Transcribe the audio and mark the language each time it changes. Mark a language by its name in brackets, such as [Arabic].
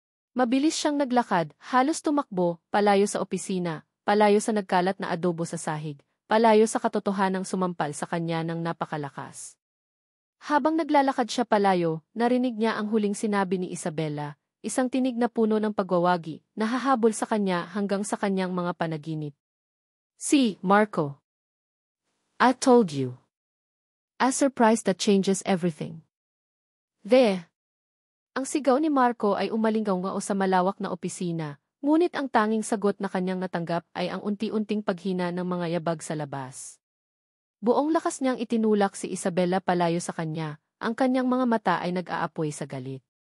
[Filipino] Mabilis siyang naglakad, halos tumakbo, palayo sa opisina, palayo sa nagkalat na adobo sa sahig, palayo sa katotohanang sumampal sa kanya ng napakalakas. Habang naglalakad siya palayo, narinig niya ang huling sinabi ni Isabella, isang tinig na puno ng pagwawagi, na hahabol sa kanya hanggang sa kanyang mga panaginip. [English] Si, Marco. I told you. A surprise that changes everything. There. [Filipino] Ang sigaw ni Marco ay umalinggaw-ngao sa malawak na opisina, ngunit ang tanging sagot na kanyang natanggap ay ang unti-unting paghina ng mga yabag sa labas. Buong lakas niyang itinulak si Isabella palayo sa kanya, ang kanyang mga mata ay nag-aapoy sa galit.